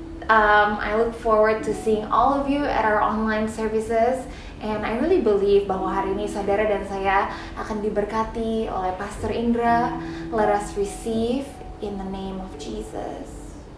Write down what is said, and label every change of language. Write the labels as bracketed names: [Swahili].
[English] I look forward to seeing all of you at our online services. And I really believe [Indonesian] bahwa hari ini saudara dan saya akan diberkati oleh Pastor Indra. [English] Let us receive in the name of Jesus.